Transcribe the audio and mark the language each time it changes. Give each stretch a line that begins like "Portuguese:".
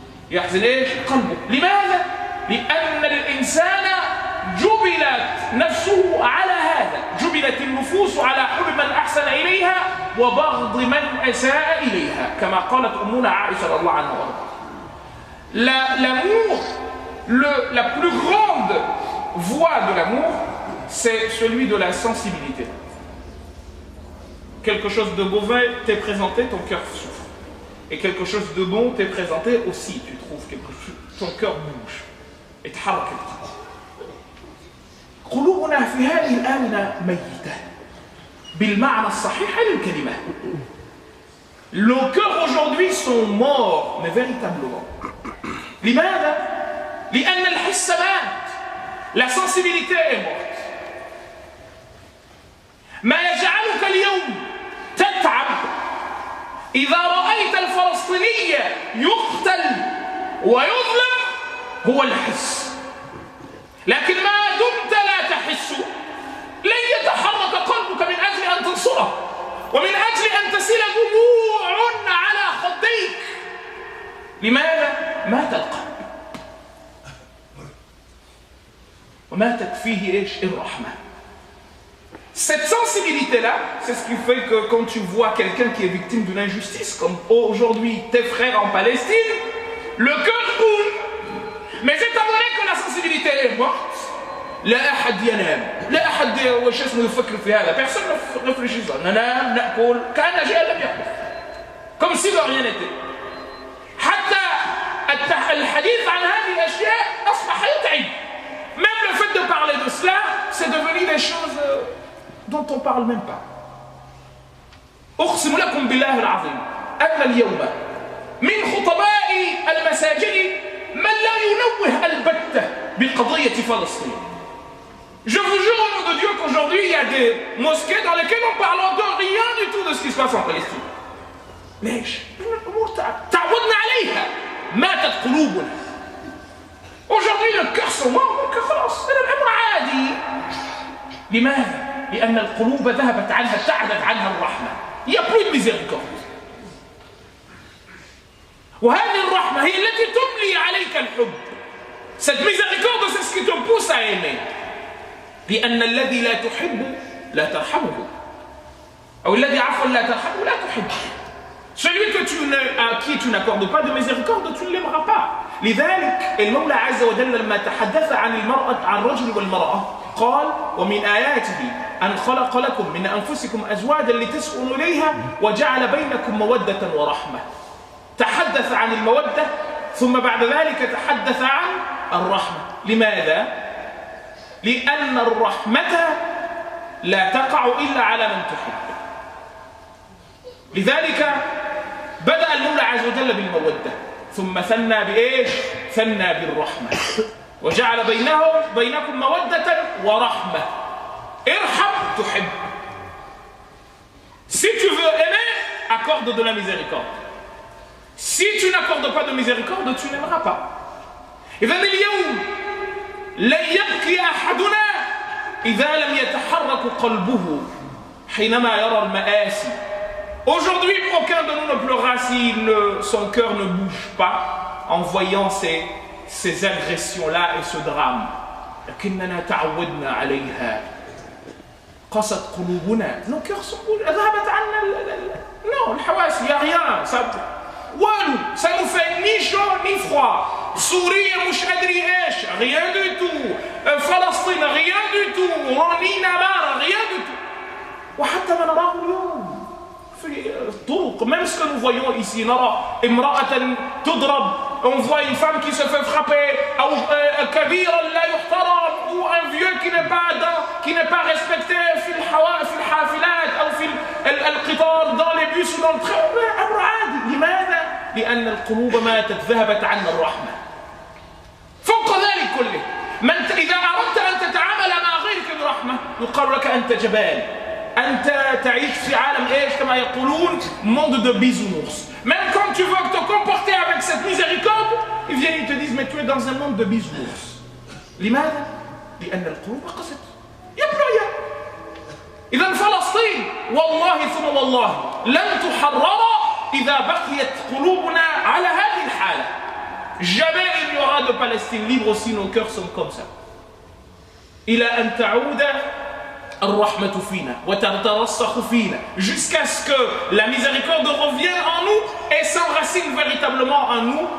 Arabic: يحزن إيش؟ قلبه. لماذا؟ لأن الإنسان جبلت نفسه على هذا، جبلت النفوس على حب من أحسن إليها وبغض من أساء إليها، كما قالت أمنا عائشة رضي الله عنها وارضاها.
French: L'amour, la plus grande voie de l'amour, c'est celui de la sensibilité. Quelque chose de mauvais t'est présenté, ton cœur souffre. Et quelque chose de bon t'est présenté aussi, tu trouves quelque chose, ton cœur bouge.
Arabic: Et تحرك القلب. قلوبنا في هذه الآونة ميتة بالمعنى الصحيح للكلمة.
French: Nos cœurs aujourd'hui sont morts, mais véritablement.
Arabic: لماذا؟ لأن الحس مات.
French: La sensibilité est morte.
Arabic: ما يجعلك اليوم تتعب إذا رأيت الفلسطيني يقتل ويظلم هو الحس. لكن ما دمت لا تحس لن يتحرك قلبك من أجل أن تنصره ومن أجل أن تسيل دموع على خديك. لماذا؟ مات القلب وماتت فيه إيش؟ الرحمة.
French: Cette sensibilité-là, c'est ce qui fait que quand tu vois quelqu'un qui est victime d'une injustice, comme aujourd'hui tes frères en Palestine, le cœur bouge. Mais étant donné que la sensibilité est morte,
Arabic: لا أحد ينام، لا أحد وش اسمه يفكر في هذا.
French: Personne ne réfléchit ça.
Arabic: ننام نأكل كأن شيئا لم يحدث.
French: Comme si de rien n'était.
Arabic: حتى الحديث عن هذه الأشياء أصبح يتعب.
French: Même le fait de parler de cela, c'est devenu des choses dont on ne parle même pas.
Arabic: أقسم لكم بالله العظيم أن اليوم من خطباء المساجد من لا ينوه البتة بقضية فلسطين.
French: Je vous jure au nom de Dieu qu'aujourd'hui il y a des mosquées dans lesquelles on parle de rien du tout de ce qui se passe en Palestine.
Arabic: ليش؟ الأمور تعودنا عليها. ماتت قلوبنا.
French: Aujourd'hui le cœur se mord que
Arabic: خلاص الأمر عادي. لماذا؟ لأن القلوب ذهبت عنها ابتعدت عنها الرحمة.
French: Il n'y a plus de miséricorde.
Arabic: وهذه الرحمة هي التي تملي عليك الحب.
French: Cette miséricorde c'est ce qui te pousse à aimer.
Arabic: لأن الذي لا تحب لا ترحمه. أو الذي عفوا لا ترحمه لا تحبه.
French: Celui à qui tu n'accordes pas de miséricorde, tu ne l'aimeras pas.
Arabic: لذلك المولى عز وجل لما تحدث عن المرأة عن الرجل والمرأة قال ومن آياته أن خلق لكم من أنفسكم أزواجا لتسكنوا إليها وجعل بينكم مودة ورحمة. تحدث عن المودة ثم بعد ذلك تحدث عن الرحمة. لماذا؟ لأن الرحمة لا تقع إلا على من تحب. لذلك بدأ المولى عز وجل بالمودة ثم ثنى بإيش؟ ثنى بالرحمة وجعل بينكم مودة ورحمة. ارحم تحب.
French: Si tu veux aimer, accorde de la miséricorde. Si tu n'accordes pas de miséricorde, tu n'aimeras pas.
Arabic: إذن اليوم لن يبكي أحدنا إذا لم يتحرك قلبه حينما يرى المآسي.
French: Aujourd'hui, aucun de nous ne pleurera si son cœur ne bouge pas en voyant ces agressions-là et ce drame.
Arabic: لكننا تعودنا عليها. قست قلوبنا.
French: Nos cœurs sont bougés.
Arabic: ذهبت عنا
French: non,
Arabic: الحواس,
French: il n'y a rien. Ça nous fait ni chaud ni froid. Sourire,
Arabic: مش أدري إيش,
French: rien du tout. فلسطين, rien du tout.
Arabic: رنين نار,
French: rien du tout.
Arabic: وحتى ما نراه اليوم في الطرق,
French: même ce que nous voyons ici,
Arabic: نرى امرأة تضرب,
French: on voit une femme qui se fait frapper,
Arabic: أو كبيرا لا يحترم,
French: ou un vieux qui n'est pas respecté
Arabic: في الحافلات أو في القطار,
French: dans les bus ou dans le train.
Arabic: أمر عادي. لماذا؟ لأن القلوب ماتت, ذهبت عنا الرحمة. فوق ذلك كله, إذا أردت أن تتعامل مع غيرك برحمة يقال لك أنت جبان. أنت تعيش في عالم إيش كما يقولون
French: monde de bisounours. Même quand tu veux te comporter avec cette miséricorde, ils viennent et te disent mais tu es dans un monde de bisounours.
Arabic: لماذا؟ لأن القلوب قست.
French: Il n'y a plus rien.
Arabic: إذا فلسطين والله ثم والله لن تحرر إذا بقيت قلوبنا على هذه الحالة.
French: Jamais il n'y aura de Palestine libre si nos cœurs sont comme ça.
Arabic: إلى أن تعود الرحمة فينا وتترسخ فينا
French: jusqu'à ce que la miséricorde revienne en nous et s'enracine véritablement en nous.